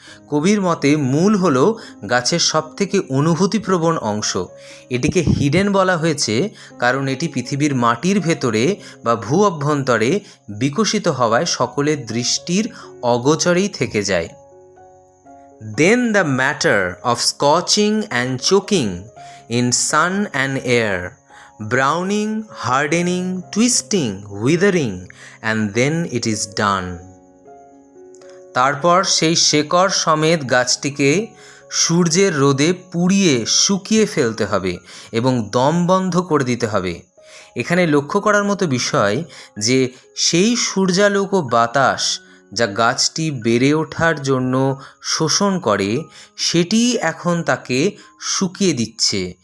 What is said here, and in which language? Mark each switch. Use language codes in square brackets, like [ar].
[bn] কবির মতে মূল হলো গাছের সবথেকে অনুভূতিপ্রবণ অংশ। এটিকে হিডেন বলা হয়েছে কারণ এটি পৃথিবীর মাটির ভেতরে বা ভূ অভ্যন্তরে বিকশিত হওয়ায় সকলের দৃষ্টির অগোচরেই থেকে যায়। [en] Then the matter of scorching and choking in sun and air, browning, hardening, twisting, withering, and then it is done. [bn] তারপর সেই শেকড় সমেত গাছটিকে সূর্যের রোদে পুড়িয়ে শুকিয়ে ফেলতে হবে এবং দম বন্ধ করে দিতে হবে। এখানে লক্ষ্য করার মতো বিষয় যে সেই সূর্যালোক ও বাতাস যা গাছটি বেড়ে ওঠার জন্য শোষণ করে সেটি এখন তাকে শুকিয়ে দিচ্ছে।